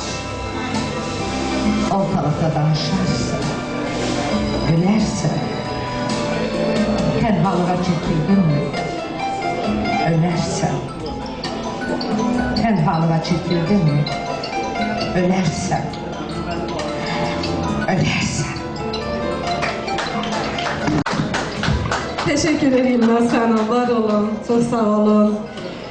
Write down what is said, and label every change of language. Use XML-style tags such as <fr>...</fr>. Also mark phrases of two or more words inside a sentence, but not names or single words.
<az>Ortalıqda danışarsan, gülərsən. Tənhalığa çəkildinmi, ölərsən. Tənhalığa çəkildinmi, ölərsən. Ölərsən.</az> <tr>Teşekkür ederim ben sana. Var olun. Çok sağ olun.</tr>